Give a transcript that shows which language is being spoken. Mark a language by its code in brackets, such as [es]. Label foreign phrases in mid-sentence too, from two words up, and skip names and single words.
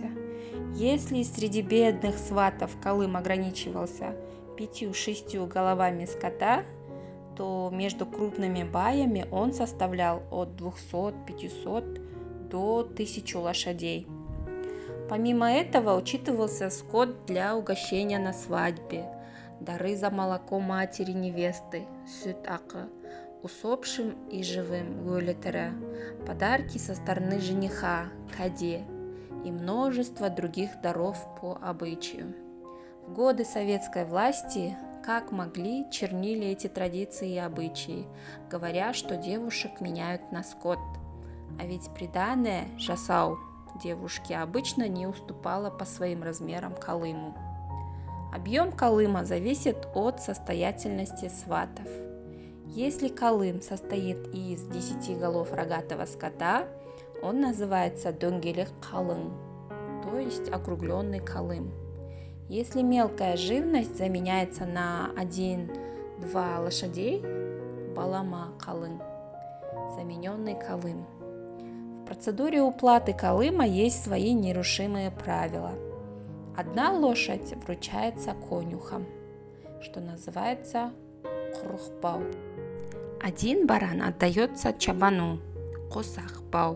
[ru] Если среди бедных сватов колым ограничивался 5-6 головами скота, то между крупными баями он составлял от 200-500 до 1000 лошадей. Помимо этого учитывался скот для угощения на свадьбе, дары за молоко матери невесты, [kk] сүт ақы, [ru] усопшим и живым, [kk] өлі тірі, [ru] подарки со стороны жениха, кәде и множество других даров по обычаю. В годы советской власти, как могли, чернили эти традиции и обычаи, говоря, что девушек меняют на скот. А ведь приданое жасау девушки обычно не уступало по своим размерам колыму. Объем колыма зависит от состоятельности сватов. Если колым состоит из 10 голов рогатого скота, он называется [kk] дөңгелек қалың, [ru] то есть округленный колым. Если мелкая живность заменяется на 1-2 лошадей, [kk] балама қалың. [ru] замененный Колым. В процедуре уплаты Колыма есть свои нерушимые правила. Одна лошадь вручается конюхам, что называется курхбау. Один баран отдается чабану, косахбау.